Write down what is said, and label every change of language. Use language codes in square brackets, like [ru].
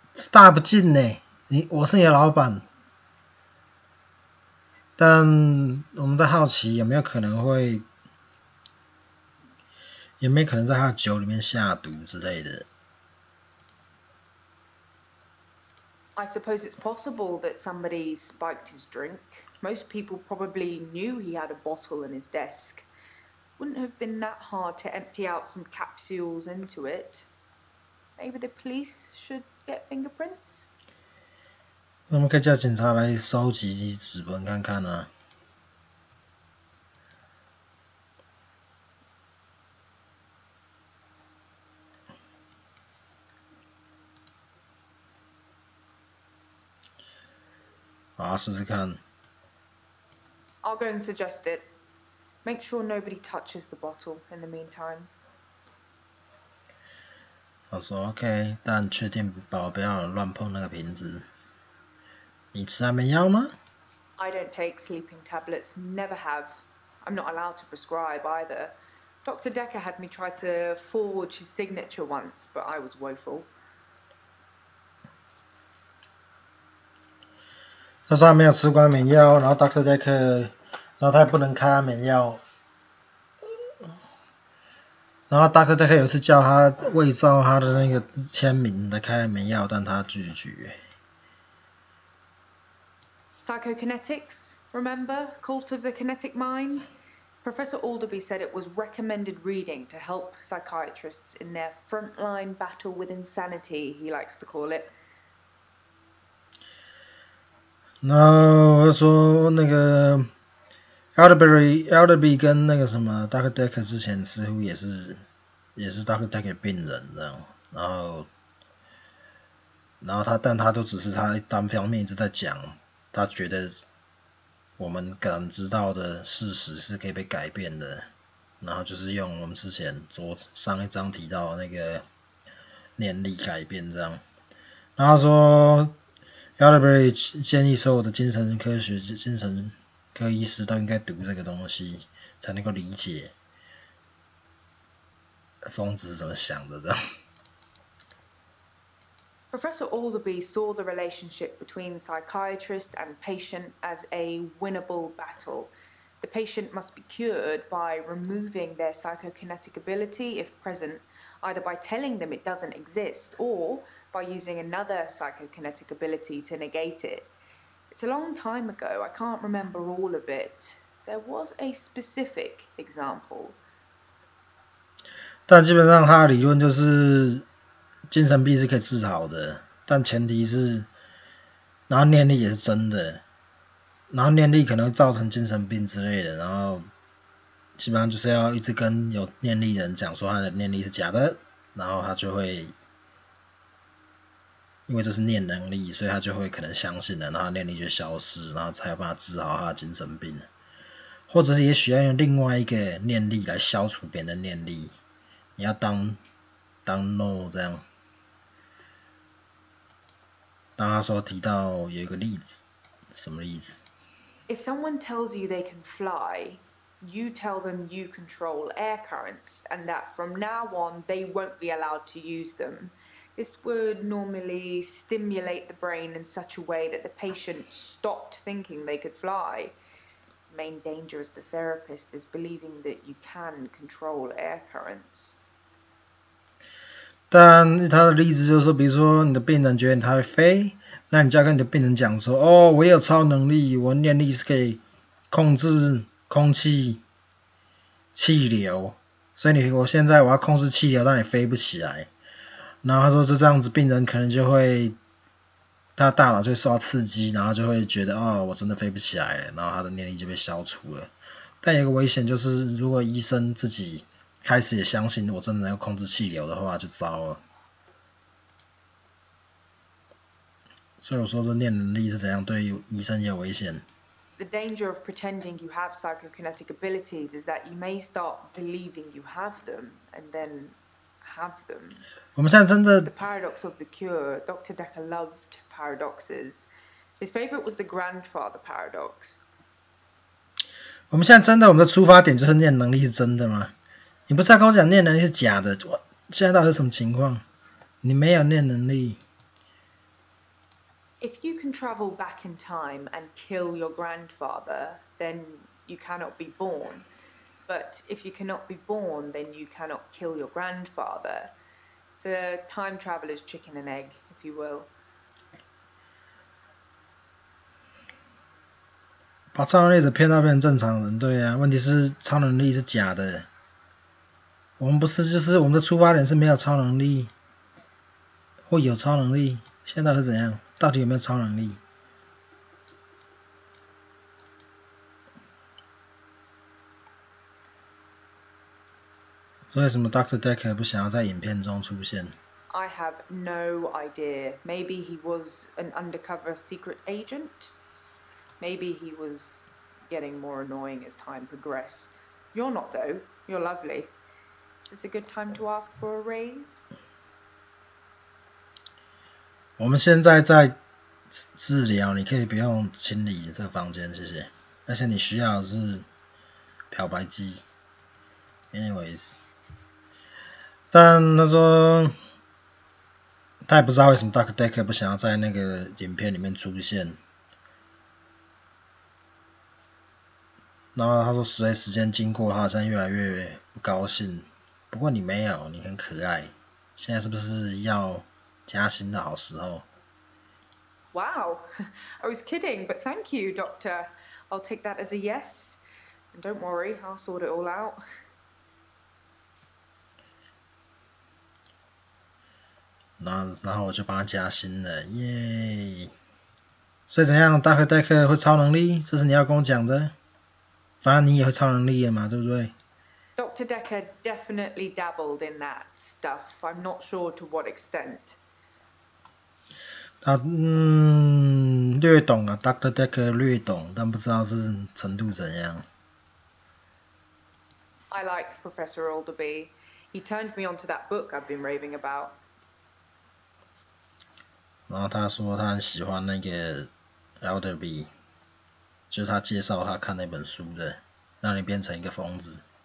[zh] 大不敬呢！我是你的老板，但我们在好奇有没有可能在他的酒里面下毒之类的。 [en] I suppose it's possible that somebody spiked his drink. Most people probably knew he had a bottle in his desk. Wouldn't have been that hard to empty out some capsules into it. Maybe the police should get fingerprints? [zh] 我们可以叫警察来收集指纹看看啊。好，试试看。 [en] I'll go and suggest it. Make sure nobody touches the bottle in the meantime. [zh] 我说 OK， 但确定不要乱碰那个瓶子。你吃安眠药吗？ [en] I don't take sleeping tablets, never have. I'm not allowed to prescribe either. Dr. Dekker had me try to forge his signature once, but I was woeful. [zh] 他说他没有吃过安眠药，然后 Dr. Dekker， 然后他也不能开安眠药。然后 Dr. Dekker 有一次叫他伪造他的那个签名来开安眠药，但他拒绝。 [en] Psychokinetics, remember? Cult of the Kinetic Mind? Professor Alderby said it was recommended reading to help psychiatrists in their frontline battle with insanity, he likes to call it. [zh] 然后他说那个 Alderby 跟那个什么 Dr. Dekker 之前似乎也是 Dr. Dekker 病人这样，然后但他都只是他单方面一直在讲，他觉得我们感知到的事实是可以被改变的，然后就是用我们之前上一章提到的那个念力改变这样。然后说 Yalberry 建议所有的精神科医师都应该读这个东西，才能够理解疯子是怎么想的这样。 [en] Professor Alderby saw the relationship between psychiatrist and patient as a winnable battle. The patient must be cured by removing their psychokinetic ability if present, either by telling them it doesn't exist or by using another psychokinetic ability to negate it. It's a long time ago, I can't remember all of it. There was a specific example. [zh] 但基本上他的理论就是精神病是可以治好的，但前提是，然后念力也是真的，然后念力可能会造成精神病之类的，然后基本上就是要一直跟有念力的人讲说他的念力是假的，然后他就会，因为这是念能力，所以他就会可能相信了，然后他念力就消失，然后才有办法治好他的精神病，或者是也许要用另外一个念力来消除别人的念力，你要当 no 这样。当他说提到有一个例子，什么例子 [en] If someone tells you they can fly, you tell them you control air currents and that from now on they won't be allowed to use them. This would normally stimulate the brain in such a way that the patient stopped thinking they could fly. The main danger as the therapist is believing that you can control air currents. [zh] 但他的例子就是说，比如说你的病人觉得他会飞，那你就要跟你的病人讲说，哦，我有超能力，我念力是可以控制空气气流，所以我现在我要控制气流，让你飞不起来。然后他说就这样子，病人可能就会他的大脑就会受到刺激，然后就会觉得哦，我真的飞不起来了，然后他的念力就被消除了。但有个危险就是，如果医生自己开始也相信我真的能够控制气流的话，就糟了。所以我说这念能力是怎样对医生也有危险。 [en] The danger of pretending you have psychokinetic abilities is that you may start believing you have them and then have them. [zh] 我们现在真的 [en] It's the paradox of the cure. Dr. Dekker loved paradoxes. His favorite was the grandfather paradox. [zh] 我们现在真的，我们的出发点就是念能力是真的吗？你不是要跟我讲念能力是假的？现在到底是什么情况？你没有念能力。 [en] If you can travel back in time and kill your grandfather, then you cannot be born. But if you cannot be born, then you cannot kill your grandfather. It's a time traveler's chicken and egg, if you will. [zh] 把超能力者骗到变成正常人，对啊，问题是超能力是假的。我们不是就是我们的出发点是没有超能力，或有超能力，现在是怎样？到底有没有超能力？所以什么 Dr. Dekker 不想要在影片中出现 [en] I have no idea. Maybe he was an undercover secret agent. Maybe he was getting more annoying as time progressed. You're not, though. You're lovely. Is this a good time to ask for a raise? [zh] 我们现在在治疗，你可以不用清理这个房间，谢谢。而且你需要的是漂白剂。 [en] Anyways， [zh] 但他说他也不知道为什么 Dr. Dekker 不想要在那个影片里面出现。然后他说随着时间经过，他好像越来越不高兴。不过你没有，你很可爱。现在是不是要加薪的好时候？ [en] Wow. I was kidding, but thank you, Doctor. I'll take that as a yes. And don't worry, I'll sort it all out. [zh] 然后我就帮他加薪了，耶！所以怎样，大克戴克会超能力？这是你要跟我讲的。反正你也会超能力的嘛，对不对？ [en] Dr. Dekker definitely dabbled in that stuff. I'm not sure to what extent. [zh] 略懂啊 ，Dr. Dekker 略懂，但不知道是程度怎样。 [en] I like Professor Alderby. He turned me onto that book I've been raving about. [zh] 然后他说他很喜欢那个 Alderby， 就是他介绍他看那本书的，让你变成一个疯子。